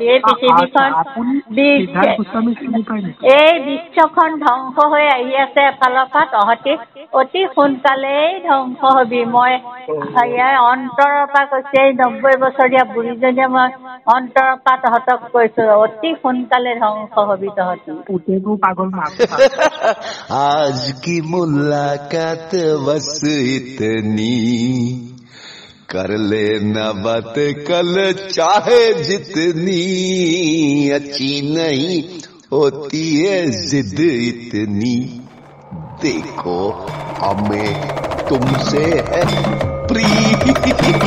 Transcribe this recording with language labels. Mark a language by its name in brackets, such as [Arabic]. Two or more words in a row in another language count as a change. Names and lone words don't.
[Assamese] এই পৃথিৱীখন, এই বিশ্বখন ধ্বংস হৈ আহি আছে এফালৰ পৰা। তহঁতি অতি সোনকালেই ধ্বংস হবি। মই অন্তৰৰ পৰা কৈছো, এই 90 বছৰীয়া বুঢ়ীজনীয়ে মই অন্তৰৰ পৰা তহঁতক কৈছো, অতি সোনকালে ধ্বংস হবি তহঁতি। [Hindi] आज की मुलाकात बस इतनी, कर लेना बात कल चाहे जितनी, अच्छी नहीं होती है जिद इतनी, देखो हमें तुमसे है प्रीति।